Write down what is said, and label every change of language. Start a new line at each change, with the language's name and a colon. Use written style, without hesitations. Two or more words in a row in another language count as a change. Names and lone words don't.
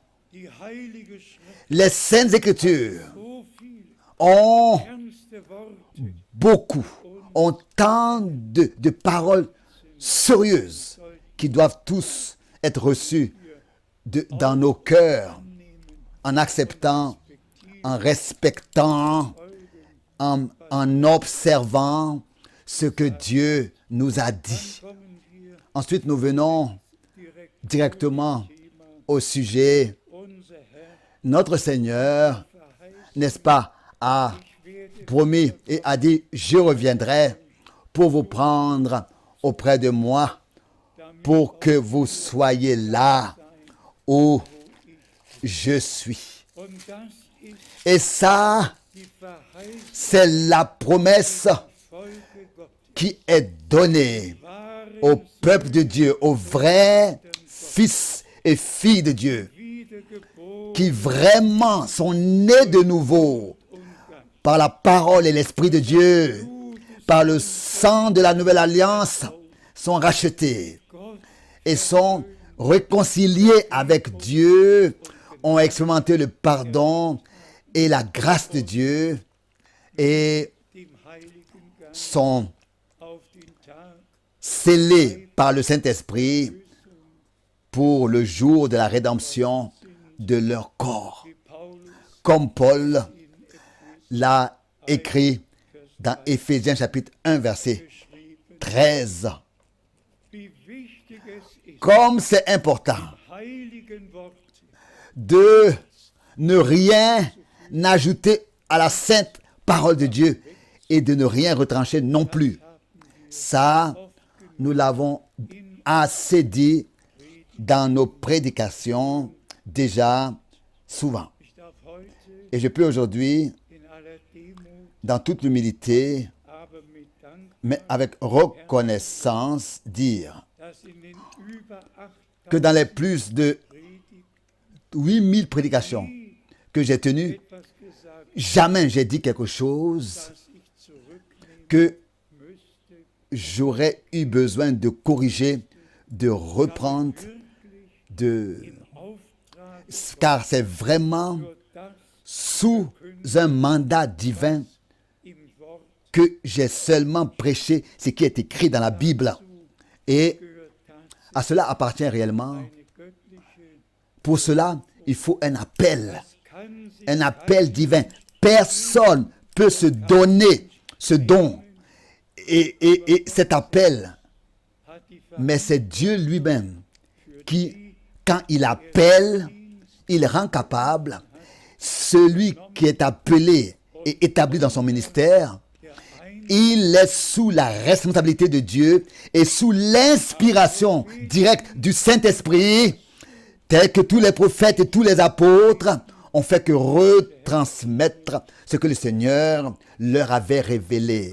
French: Les Saintes Écritures ont tant de paroles sérieuses qui doivent tous être reçues dans nos cœurs en acceptant en respectant, en observant ce que Dieu nous a dit.
German: kommen wir
French: Ensuite, nous venons
German: direkt
French: directement
German: zum Thema.
French: au sujet.
German: Unser Herr
French: Notre Seigneur,
German: verheißt,
French: n'est-ce pas, a
German: ich werde
French: promis et a dit, je reviendrai pour vous prendre auprès de moi,
German: damit
French: pour que vous soyez là où je suis.
German: Und das ist
French: Et ça,
German: die Verheißung
French: c'est la promesse
German: Volke Gottes.
French: qui est donnée au peuple de Dieu, aux vrais fils et filles de Dieu,
German: Wiedergeboren
French: qui vraiment sont nés de nouveau
German: und ganz.
French: par la parole et l'Esprit de Dieu, par le sang de la nouvelle alliance, sont rachetés
German: Gott
French: et sont réconciliés avec Dieu, ont expérimenté le pardon et la grâce de Dieu et
German: dem Heiligen Geist
French: sont
German: auf den Tag
French: scellés par le Saint-Esprit pour le jour de la rédemption de leur corps.
German: wie Paulus
French: Comme Paul
German: in Epheser
French: l'a écrit dans Éphésiens chapitre 1 verset
German: geschrieben,
French: 13.
German: wie wichtig es ist,
French: Comme c'est important
German: heiligen Worte
French: de ne rien ajouter à la sainte parole de Dieu et de ne rien retrancher non plus. Ça, nous l'avons assez dit dans nos prédications déjà souvent.
German: Ich darf heute
French: Et je peux aujourd'hui,
German: in aller Demut,
French: dans toute l'humilité,
German: aber mit Dank,
French: mais avec reconnaissance, dire
German: dass in den über
French: que 8000 dans les plus de
German: Predigten
French: 8000 prédications que j'ai tenues,
German: etwas gesagt,
French: jamais j'ai dit quelque chose
German: das ich zurücknehmen
French: que
German: müsste,
French: j'aurais eu besoin de corriger, de reprendre, de...
German: im Auftrag
French: car c'est vraiment
German: nur das
French: sous un mandat divin
German: im Wort
French: que j'ai seulement prêché ce qui est écrit dans la Bible. Et
German: gehört tatsächlich
French: à cela appartient réellement.
German: eine göttliche,
French: Pour cela, il faut un appel.
German: das kann sich
French: Un appel divin. Personne peut se donner ce don. Et cet appel,
German: hat die
French: mais c'est Dieu lui-même qui, quand il appelle, il rend capable celui qui est appelé et établi dans son ministère. Il est sous la responsabilité de Dieu et sous l'inspiration directe du Saint-Esprit, tel que tous les prophètes et tous les apôtres ont fait que retransmettre ce que le Seigneur leur avait révélé.